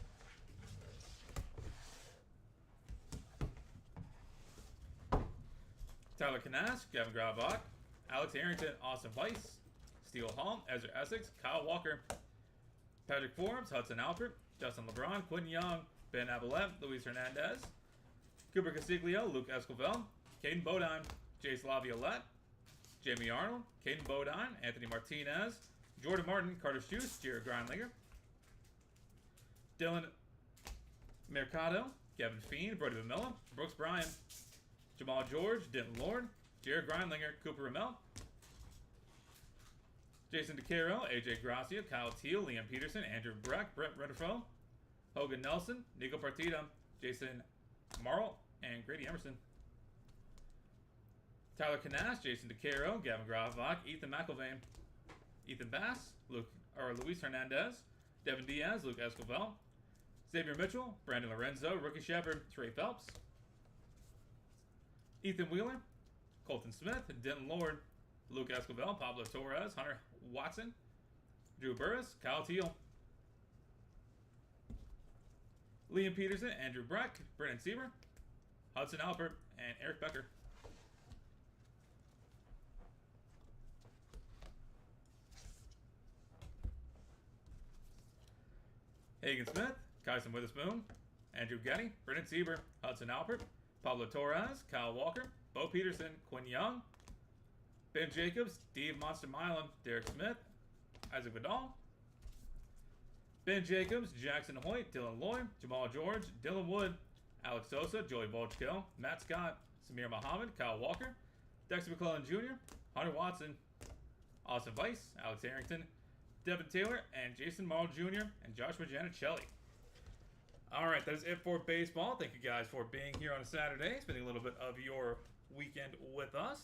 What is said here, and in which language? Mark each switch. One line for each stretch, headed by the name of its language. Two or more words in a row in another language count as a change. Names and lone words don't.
English: Tyler Knask, Gavin Grabach, Alex Harrington, Austin Weiss, Steele Hall, Ezra Essex, Kyle Walker, Patrick Forbes, Hudson Alpert, Justin LeBron, Quinn Young, Ben Avalette, Luis Hernandez, Cooper Castiglio, Luke Esquivel, Caden Bodine, Jace Laviolette, Jamie Arnold, Caden Bodine, Anthony Martinez, Jordan Martin, Carter Schutz, Jared Grindlinger, Dylan Mercado, Kevin Fiend, Brody Vamilla, Brooks Bryan, Jamal George, Denton Lord, Jared Grindlinger, Cooper Ramel, Jason DeCaro, AJ Gracia, Kyle Teal, Liam Peterson, Andrew Breck, Brett Redderfo, Hogan Nelson, Nico Partida, Jason Marl, and Grady Emerson. Tyler Canash, Jason DeCaro, Gavin Gravach, Ethan McIlvain, Ethan Bass, Luis Hernandez, Devin Diaz, Luke Escobar, Xavier Mitchell, Brandon Lorenzo, Rookie Shepherd, Trey Phelps, Ethan Wheeler, Colton Smith, Denton Lord, Luke Escobar, Pablo Torres, Hunter Watson, Drew Burris, Kyle Teal, Liam Peterson, Andrew Breck, Brennan Sieber, Hudson Alpert, and Eric Becker. Hagen Smith, Kyson Witherspoon, Andrew Getty, Brennan Sieber, Hudson Alpert, Pablo Torres, Kyle Walker, Bo Peterson, Quinn Young, Ben Jacobs, Steve Monster Milam, Derek Smith, Isaac Vidal, Ben Jacobs, Jackson Hoyt, Dylan Lloyd, Jamal George, Dylan Wood, Alex Sosa, Joey Volchko, Matt Scott, Samir Muhammad, Kyle Walker, Dexter McClellan Jr., Hunter Watson, Austin Weiss, Alex Harrington, Devin Taylor, and Jason Marl Jr., and Joshua Giannicelli. Alright, that is it for baseball. Thank you guys for being here on a Saturday, spending a little bit of your weekend with us.